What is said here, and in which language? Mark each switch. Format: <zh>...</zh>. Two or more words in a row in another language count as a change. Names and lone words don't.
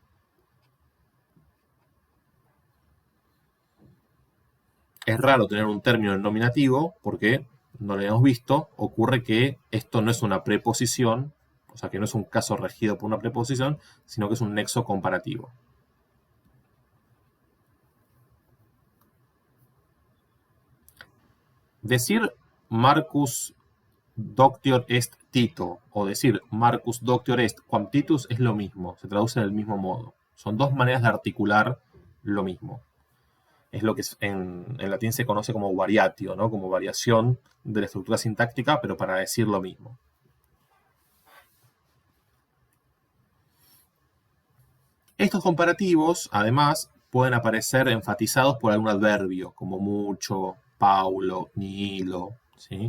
<es>Es raro tener un término en nominativo porque, no lo habíamos visto, ocurre que esto no es una preposición, o sea que no es un caso regido por una preposición, sino que es un nexo comparativo. Decir</es> <la>Marcus doctior est Tito</la> <es>o decir</es> <la>Marcus doctior est quam Titus</la> <es>es lo mismo, se traduce del mismo modo. Son dos maneras de articular lo mismo. Es lo que en latín se conoce como variatio, ¿no? Como variación de la estructura sintáctica, pero para decir lo mismo. Estos comparativos, además, pueden aparecer enfatizados por algún adverbio, como mucho,</es> <la>paulo, nihilo,</la> <es>¿sí?</es>